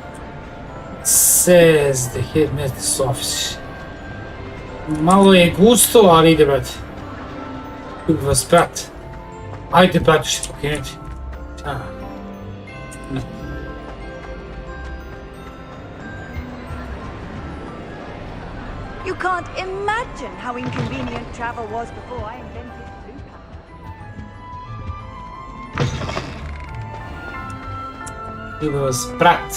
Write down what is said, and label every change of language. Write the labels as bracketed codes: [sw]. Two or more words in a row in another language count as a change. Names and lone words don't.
[en] Says the headmaster's office. [sr] Malo je gusto, ali ide, brat. Ljubim vas, brat. Ajde, brat, što pokrenuti. Ćao. [en] You can't imagine how inconvenient travel was before I invented blue power. [sr] Ljubim vas, brat.